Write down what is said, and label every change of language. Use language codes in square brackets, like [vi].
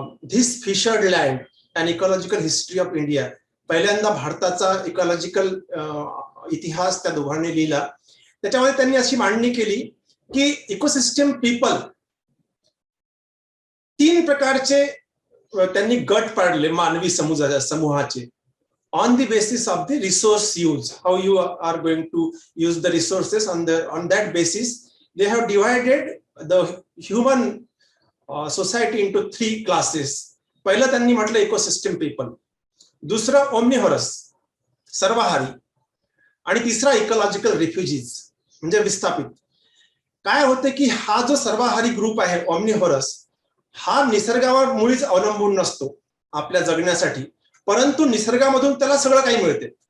[mr] This fissured land and ecological history of India. पहिल्यांदा भारताचा ecological इतिहास त्या दोघांनी लिहिला. त्याच्यामध्ये त्यांनी अशी मांडणी केली की इकोसिस्टम पीपल 3 प्रकारचे त्यांनी गट पाडले मानवी समूहाचे. [en] on the basis of the resource use, how you are going to use the resources. On that basis they have divided the human society into 3 classes. [mr] पहिलं त्यांनी म्हटलं इकोसिस्टम पीपल, दुसरं ओमनिव्हरस सर्वहारी, आणि तिसरा इकॉलॉजिकल रिफ्युजीज म्हणजे विस्थापित. काय होते की हा जो सर्वहारी ग्रुप आहे ओमनिव्हरस, हा निसर्गावर मुळीच अवलंबून नसतो आपल्या जगण्यासाठी, परंतु निसर्गामधून त्याला सगळं काही मिळते.